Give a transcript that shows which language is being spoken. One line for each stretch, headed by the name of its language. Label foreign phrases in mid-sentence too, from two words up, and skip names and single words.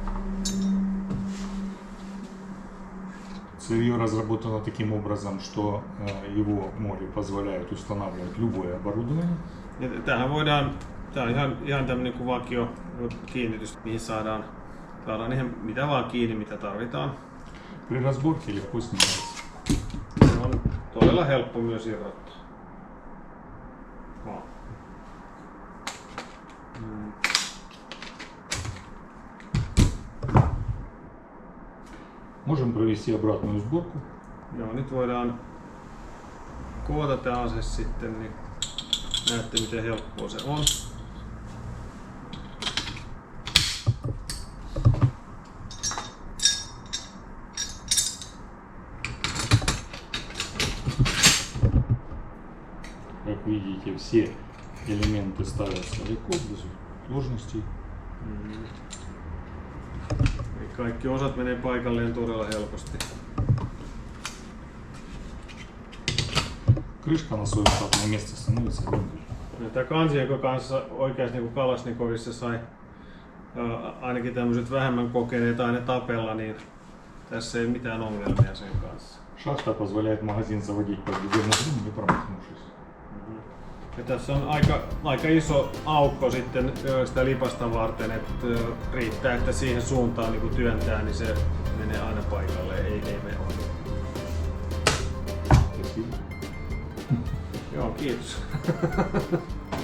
Russian: Цевье разработано таким образом, что его моли позволяют устанавливать любое оборудование.
Finnish: Ja tämähän voidaan, tämä on ihan tämmöinen kuin vakio kiinnitys, mihin saadaan ihan mitä vaan kiinni, mitä tarvitaan.
Russian: При разборке легко снимается.
Finnish: Se on todella helppo myös irrottaa.
Russian: Можем провести обратную сборку.
Finnish: Joo, nyt voidaan koota tämä ase sitten, niin näette miten helppoa se on.
Russian: Как видите, все элементы ставятся легко, без сложностей.
Finnish: Kaikki osat menee paikalleen todella helposti.
Russian: Крышка на свое штатное место становится винтель.
Finnish: Tämä kansi, joka kanssa oikeasti niin kuin Kalasnikovissa sai ainakin tämmöiset vähemmän kokeneet aina tapella, niin tässä ei mitään ongelmia sen kanssa.
Russian: Шахта позволяет магазин заводить под любым углом, не промахнувшись.
Finnish: Ja tässä on aika iso aukko sitten sitä lipasta varten, että riittää, että siihen suuntaan niin työntää, niin se menee aina paikalle, ei mene ohi.
Russian: Спасибо.
Finnish: Joo, kiitos.